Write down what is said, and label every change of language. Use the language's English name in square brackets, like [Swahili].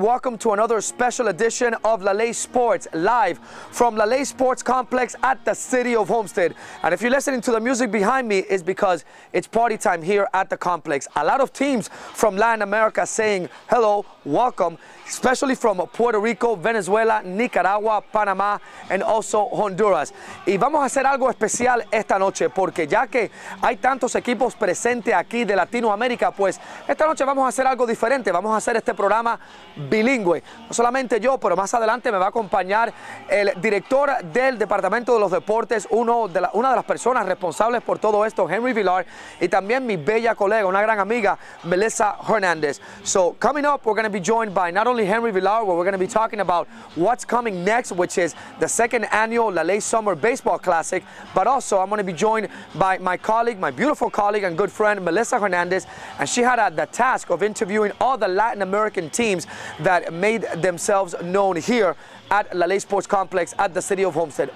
[English] Welcome to another special edition of Lale Sports, live from Lale Sports Complex at the City of Homestead. And if you're listening to the music behind me, it's because it's party time here at the complex. A lot of teams from Latin America saying hello, welcome, especially from Puerto Rico, Venezuela, Nicaragua, Panamá, and also Honduras. [Spanish] Y vamos a hacer algo especial esta noche, porque ya que hay tantos equipos presentes aquí de Latinoamérica, pues esta noche vamos a hacer algo diferente. Vamos a hacer este programa bilingüe. No solamente yo, pero más adelante me va a acompañar el director del Departamento de los Deportes, una de las personas responsables por todo esto, Henry Villar, y también mi bella colega, una gran amiga, Melissa Hernandez. [English] So coming up, we're going to be joined by not only Henry Villar, where we're going to be talking about what's coming next, which is the second annual Lale Summer Baseball Classic, but also I'm going to be joined by my colleague, my beautiful colleague and good friend, Melissa Hernandez, and she had the task of interviewing all the Latin American teams that made themselves known here at Lale Sports Complex at the City of Homestead.